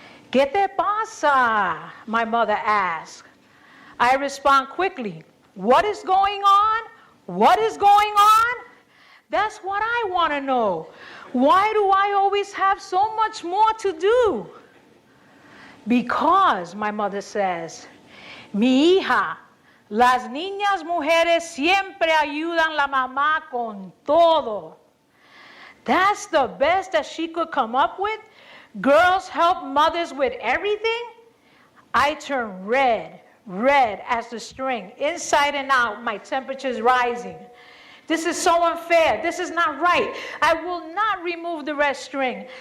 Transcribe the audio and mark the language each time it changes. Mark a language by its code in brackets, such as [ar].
[es] ¿Qué te pasa? [en] My mother asks. I respond quickly. What is going on? What is going on? That's what I want to know. Why do I always have so much more to do? Because, my mother says, [es] mi hija, las niñas mujeres siempre ayudan la mamá con todo. [en] That's the best that she could come up with? Girls help mothers with everything? I turn red as the string, inside and out, my temperature's rising. This is so unfair. This is not right. I will not remove the red string.